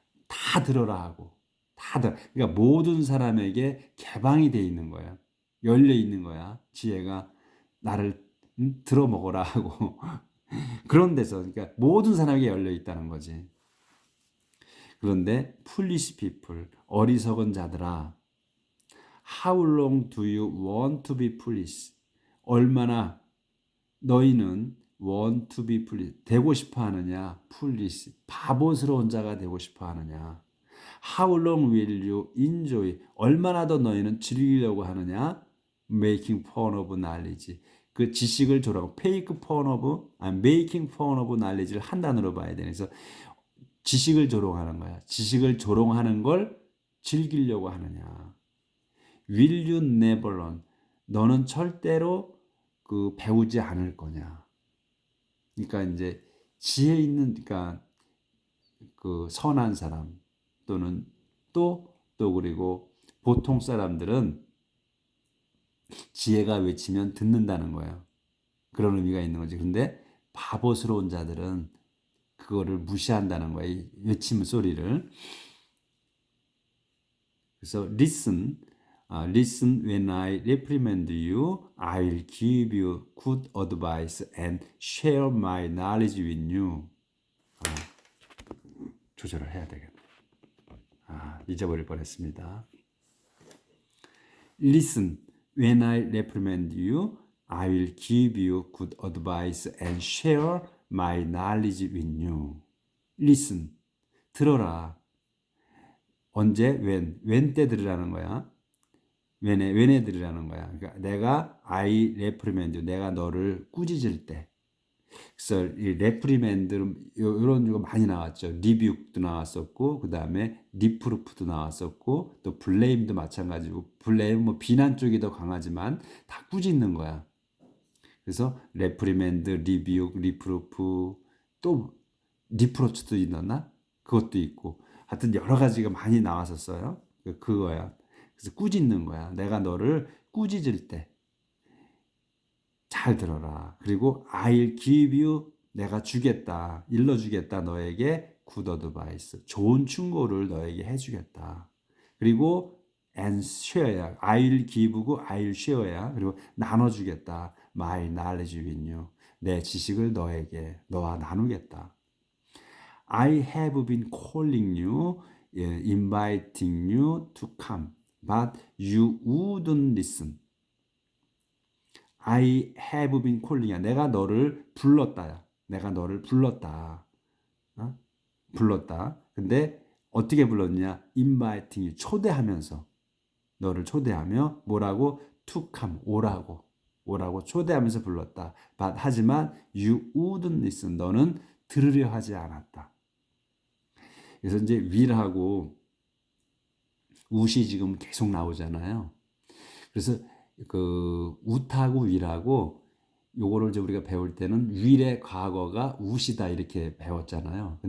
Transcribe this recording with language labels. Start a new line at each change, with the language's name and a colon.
Korean: 다 들어라 하고. 다 들어. 그러니까 모든 사람에게 개방이 돼 있는 거야. 열려 있는 거야. 지혜가 나를 들어 먹어라 하고. 그런 데서 그러니까 모든 사람에게 열려 있다는 거지. 그런데
English: foolish people,
Korean: 어리석은 자들아,
English: How long do you want to be foolish?
Korean: 얼마나 너희는
English: want to be foolish,
Korean: 되고 싶어 하느냐? foolish, 바보스러운 자가 되고 싶어 하느냐?
English: How long will you enjoy?
Korean: 얼마나 더 너희는 즐기려고 하느냐?
English: Making fun of knowledge.
Korean: 그 지식을 조롱,
English: fake fun of, making fun of knowledge
Korean: 를 한 단어로 봐야 돼. 그래서 지식을 조롱하는 거야. 지식을 조롱하는 걸 즐기려고 하느냐?
English: Will you never learn?
Korean: 너는 절대로 그 배우지 않을 거냐? 그러니까 이제 지혜 있는, 그러니까 그 선한 사람 또는 또 그리고 보통 사람들은 지혜가 외치면 듣는다는 거예요. 그런 의미가 있는 거지. 근데 바보스러운 자들은 그거를 무시한다는 거예요. 이 외침 소리를. 그래서
English: listen when I reprimand you. I will give you good advice and share my knowledge with you.
Korean: 조절을 해야 되겠네. 잊어버릴 뻔했습니다.
English: Listen, when I reprimand you, I will give you good advice and share my knowledge with you. Listen,
Korean: 들어라. 언제? when 때 들으라는 거야. when에 들으라는 거야. 그러니까 내가
English: I reprimand you,
Korean: 내가 너를 꾸짖을 때. 그래서 이 reprimand 이런 거 많이 나왔죠. rebuke도 나왔었고, 그 다음에 reproof도 나왔었고, 또 blame도 마찬가지고, blame 뭐 비난 쪽이 더 강하지만 다 꾸짖는 거야. 그래서 reprimand, rebuke, reproof, 또 reproach도 있었나? 그것도 있고, 하여튼 여러 가지가 많이 나왔었어요. 그거야. 그래서 꾸짖는 거야. 내가 너를 꾸짖을 때 잘 들어라. 그리고
English: I'll give
Korean: you, 내가 주겠다, 일러주겠다, 너에게
English: good advice,
Korean: 좋은 충고를 너에게 해주겠다. 그리고 and share야.
English: I'll give고 I'll share야.
Korean: 그리고 나눠주겠다.
English: My knowledge with you.
Korean: 내 지식을 너와 나누겠다.
English: I have been calling you, inviting you to come, but you wouldn't listen. I have been calling이야.
Korean: 내가 너를 불렀다. 내가 너를 불렀다. 불렀다. 근데 어떻게 불렀냐?
English: inviting you, 초대하면서.
Korean: 너를 초대하며 뭐라고?
English: to come,
Korean: 오라고 초대하면서 불렀다.
English: But
Korean: 하지만
English: you wouldn't listen.
Korean: 너는 들으려 하지 않았다. 그래서 이제 will하고 would이 지금 계속 나오잖아요. 그래서 그 would하고 will하고 요거를 이제 우리가 배울 때는 will의 과거가 would이다 이렇게 배웠잖아요.